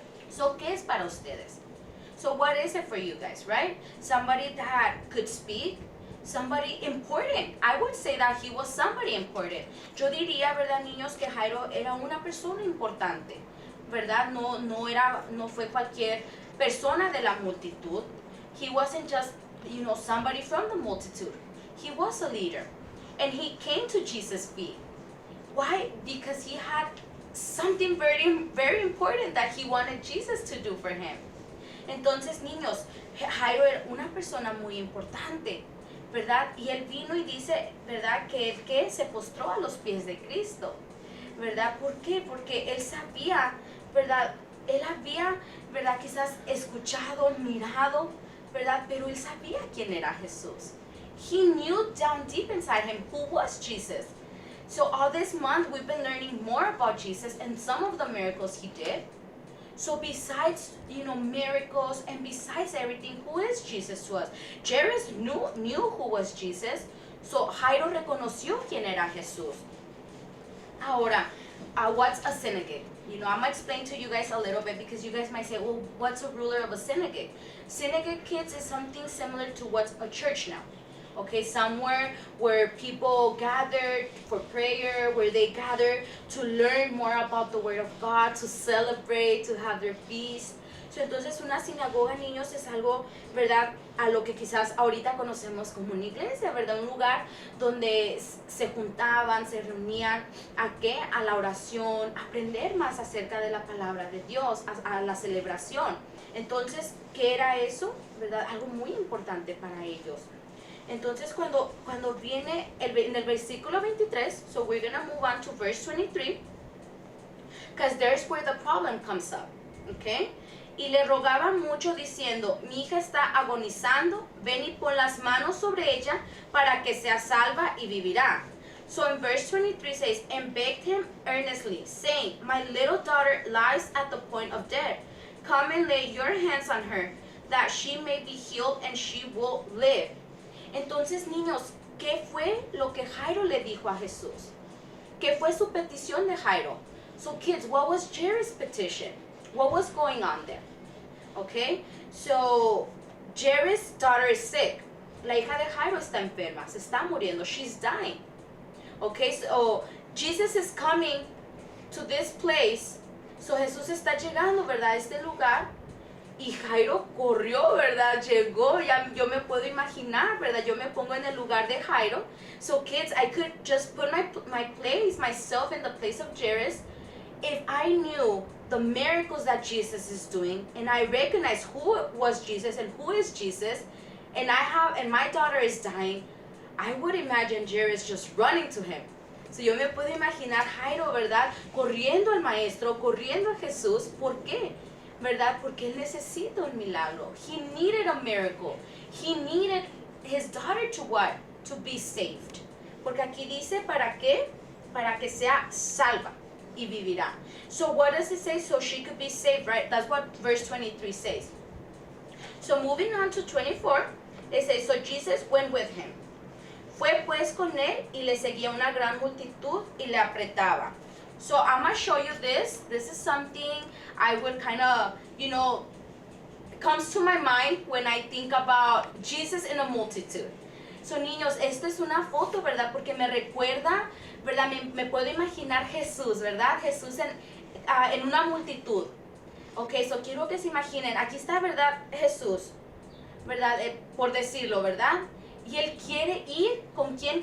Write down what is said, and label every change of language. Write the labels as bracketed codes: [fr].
[es] So, ¿qué es para ustedes? [en] So, what is it for you guys, right? Somebody that could speak, somebody important. I would say that he was somebody important. [es] Yo diría, ¿verdad, niños, que Jairo era una persona importante, ¿verdad? No fue cualquier persona de la multitud. [en] He wasn't just, somebody from the multitude. He was a leader. And he came to Jesus' feet. Why? Because he had something very, very important that he wanted Jesus to do for him. [es] Entonces, niños, Jairo era una persona muy importante, ¿verdad? Y él vino y dice, ¿verdad?, que él que se postró a los pies de Cristo, ¿verdad? ¿Por qué? Porque él sabía, ¿verdad? Él había, ¿verdad?, quizás escuchado, mirado, ¿verdad? Pero él sabía quién era Jesús. [en] He knew down deep inside him who was Jesus. So all this month we've been learning more about Jesus and some of the miracles he did. So besides, miracles and besides everything, who is Jesus to us? Jairus knew who was Jesus. [es] So Jairo reconoció quién era Jesús. [en] Ahora, what's a synagogue? I'm going to explain to you guys a little bit because you guys might say, well, what's a ruler of a synagogue? Synagogue, kids, is something similar to what's a church now. Okay, somewhere where people gather for prayer, where they gather to learn more about the Word of God, to celebrate, to have their feast. [es] So, entonces, una sinagoga, niños, es algo, ¿verdad?, a lo que quizás ahorita conocemos como una iglesia, ¿verdad? Un lugar donde se juntaban, se reunían, ¿a qué? A la oración, a aprender más acerca de la palabra de Dios, a la celebración. Entonces, ¿qué era eso? ¿Verdad? Algo muy importante para ellos. Entonces, cuando viene en el versículo 23, [en] so we're going to move on to verse 23, because there's where the problem comes up, okay? [es] Y le rogaba mucho diciendo, mi hija está agonizando, ven y pon las manos sobre ella para que sea salva y vivirá. [en] So in verse 23 says, and begged him earnestly, saying, my little daughter lies at the point of death. Come and lay your hands on her, that she may be healed and she will live. [es] Entonces, niños, ¿qué fue lo que Jairo le dijo a Jesús? ¿Qué fue su petición de Jairo? [en] So, kids, what was Jairus' petition? What was going on there? Okay, so Jairus' daughter is sick. [es] La hija de Jairo está enferma, se está muriendo, [en] she's dying. Okay, so Jesus is coming to this place. [es] So Jesús está llegando, ¿verdad? A este lugar. Y Jairo corrió, ¿verdad? Llegó, ya yo me puedo imaginar, ¿verdad? Yo me pongo en el lugar de Jairo. [en] So kids, I could just put myself in the place of Jairus. If I knew the miracles that Jesus is doing, and I recognize who was Jesus and who is Jesus, and my daughter is dying, I would imagine Jairus just running to him. [es] So yo me puedo imaginar Jairo, ¿verdad? Corriendo al maestro, corriendo a Jesús. ¿Por qué? ¿Verdad? Porque él necesita un milagro. [en] He needed a miracle. He needed his daughter to what? To be saved. [es] Porque aquí dice, ¿para qué? Para que sea salva y vivirá. [en] So what does it say? So she could be saved, right? That's what verse 23 says. So moving on to 24, it says, so Jesus went with him. [es] Fue pues con él y le seguía una gran multitud y le apretaba. [en] So I'm going to show you this. This is something I would kind of, comes to my mind when I think about Jesus in a multitude. [es] So niños, esta es una foto, ¿verdad? Porque me recuerda, ¿verdad? Me puedo imaginar Jesús, ¿verdad? Jesús en una multitud. Ok, so quiero que se imaginen, aquí está, ¿verdad? Jesús, ¿verdad? Por decirlo, ¿verdad? Y él quiere ir, ¿con quién?